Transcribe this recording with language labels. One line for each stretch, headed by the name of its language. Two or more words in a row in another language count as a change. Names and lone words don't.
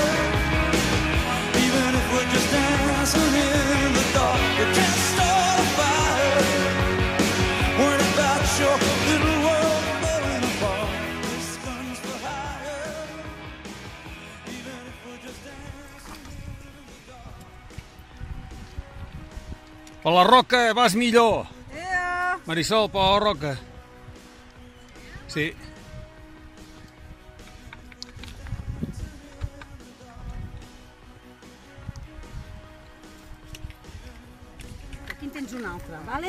English: Even if we're just dancing in the dark, we can't start a fire. Worried about your little world falling apart. This gun's for hire. Even if we're just dancing in the dark.
Catalan: Per la Roca vas millor. Marisol, per la Roca. Sí. Aquí en tens un altre, vale?